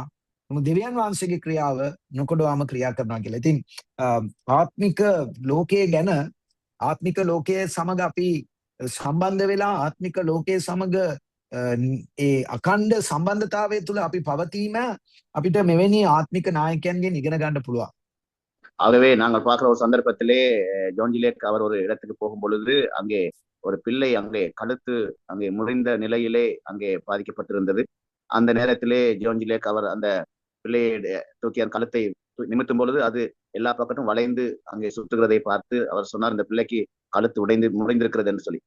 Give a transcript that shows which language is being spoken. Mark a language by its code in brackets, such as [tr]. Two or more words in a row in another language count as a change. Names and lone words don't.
[si] නමුත් දෙවියන් වහන්සේගේ ක්‍රියාව නොකඩවාම ක්‍රියා කරනවා කියලා. ඉතින් ආත්මික ලෝකයේ ගැන ආත්මික ලෝකයේ සමග අපි සම්බන්ධ වෙලා ආත්මික ලෝකයේ සමග ඒ අඛණ්ඩ සම්බන්ධතාවය තුළ අපි පවතීම අපිට මෙවැනි ආත්මික நாயකයන්ගෙන් ඉගෙන ගන්න පුළුවන්. [ta] ஆகவே நாங்கள் பார்க்கிற ஒரு சந்தர்ப்பத்திலே ஜோன் ஜி லேக் அவர் ஒரு இடத்துக்கு போகும் பொழுது அங்கே ஒரு பிள்ளை அங்கே கழுத்து அங்கே முறிந்த நிலையிலே அங்கே பாதிக்கப்பட்டிருந்தது. அந்த நேரத்திலே ஜோன் ஜி லேக் அவர் அந்த பிள்ளையை தூக்கி அந்த கழுத்தை நிமித்தும் பொழுது அது எல்லா பக்கத்தும் வளைந்து அங்கே சுற்றுகிறதை பார்த்து அவர் சொன்னார், இந்த பிள்ளைக்கு கழுத்து முடைந்திருக்கிறது என்று சொல்லி.